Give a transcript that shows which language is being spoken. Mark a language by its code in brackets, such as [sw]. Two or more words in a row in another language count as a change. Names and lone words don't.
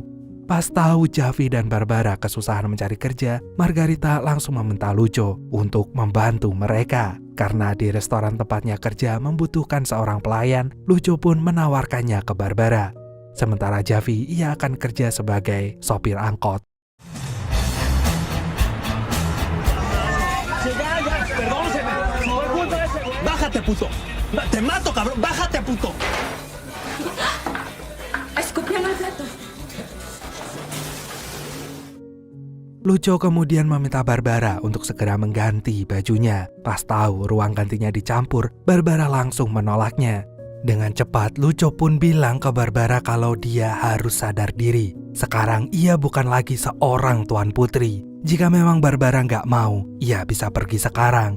[id] Pas tahu Javi dan Barbara kesusahan mencari kerja, Margarita langsung meminta Lucho untuk membantu mereka. Karena di restoran tempatnya kerja membutuhkan seorang pelayan, Lucho pun menawarkannya ke Barbara. Sementara Javi, ia akan kerja sebagai sopir angkot. [es] Bájate, puto. Te mato, cabrón. Bájate, puto. Escupiendo el plato. [id] Lucho kemudian meminta Barbara untuk segera mengganti bajunya. Pas tahu ruang gantinya dicampur, Barbara langsung menolaknya. Dengan cepat, Lucho pun bilang ke Barbara kalau dia harus sadar diri. Sekarang ia bukan lagi seorang tuan putri. Jika memang Barbara nggak mau, ia bisa pergi sekarang.